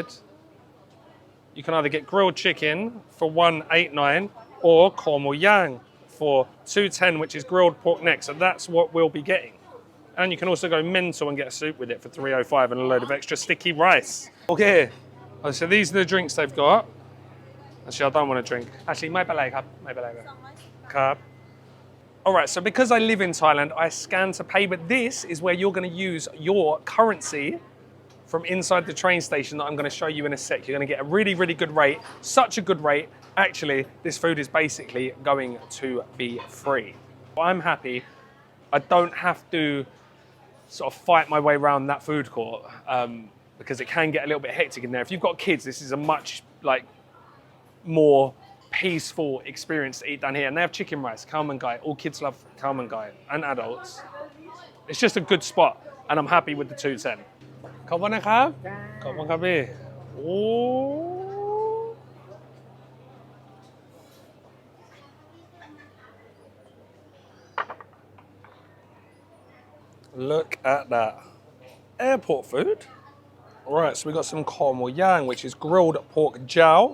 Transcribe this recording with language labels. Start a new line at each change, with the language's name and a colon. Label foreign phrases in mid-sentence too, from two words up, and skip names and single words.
English: You can either get grilled chicken for 189 or kormo yang for 210, which is grilled pork neck. So that's what we'll be getting. And you can also go mental and get a soup with it for 305 and a load of extra sticky rice. Okay, so these are the drinks they've got. Actually, I don't want to drink. Actually,
Thai: ไม่เป็นไรครับ ไม่เป็นไรครับ.
English: All right, so because I live in Thailand, I scan to pay, but this is where you're going to use your currency from inside the train station that I'm going to show you in a sec. You're going to get a really, really good rate, such a good rate. Actually, this food is basically going to be free. I'm happy. I don't have to sort of fight my way around that food court because it can get a little bit hectic in there. If you've got kids, this is a much more peaceful experience to eat down here. And they have chicken rice, khao man gai. All kids love khao man gai and adults. It's just a good spot and I'm happy with the 210.
Thai: ขอบคุณนะครับ ขอบคุณครับพี่ โอ้
English: Look at that. Airport food. All right, so we got some kormo yang, which is grilled pork jowl.